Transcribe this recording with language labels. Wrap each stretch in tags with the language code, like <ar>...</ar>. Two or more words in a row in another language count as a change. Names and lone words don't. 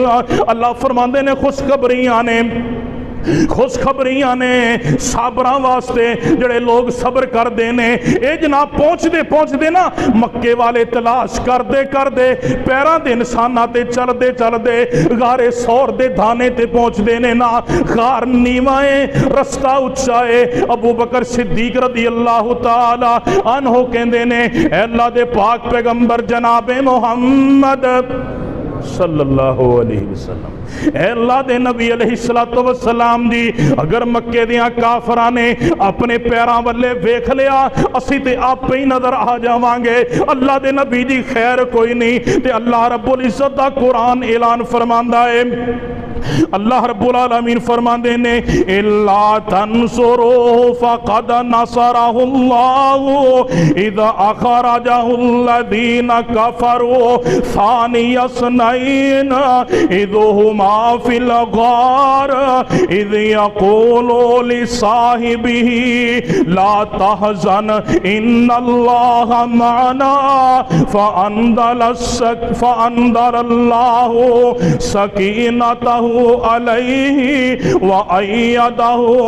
<pa>اللہ فرماندے نے خوشخبریاں نے صابراں واسطے جیہڑے</pa> <ur>لوگ صبر کرتے ہیں. یہ جناب پہنچتے نا مکے والے تلاش کرتے پیروں کے نشانہ</ur> <pa>تے چلتے غارِ ثور دے دہانے تے پہنچتے نے نا. غار نیوا ہے، رستہ اچا ہے. ابو بکر صدیق</pa> <ar>رضي الله تعالى عنه</ar> <pa>کہندے نے اللہ دے پاک پیغمبر جنابِ محمد</pa> <ar>صلى الله عليه وسلم,</ar> <pa>اللہ دے نبی</pa> <ar>عليه الصلاة والسلام</ar> <pa>جی اگر مکے دیاں کافراں نے اپنے پیراں ولّے ویکھ لیا اسی تے آپے ہی نظر آ جاواں گے. اللہ دے نبی دی خیر کوئی نہیں. تے اللہ</pa> <ar>رب العزت</ar> <pa>دا قرآن اعلان فرماندا ہے اللہ رب العالمین فرماندے نے</pa> <ar>الا تنصروا فقد نصرہ اللہ اذ اخرجہ الذین کفروا ثانی اثنین اذ ہما فی الغار اذ یقول لصاحبہ لا تحزن ان اللہ معنا فانزل اللہ سکینتہ علیہ وأیدہ</ar>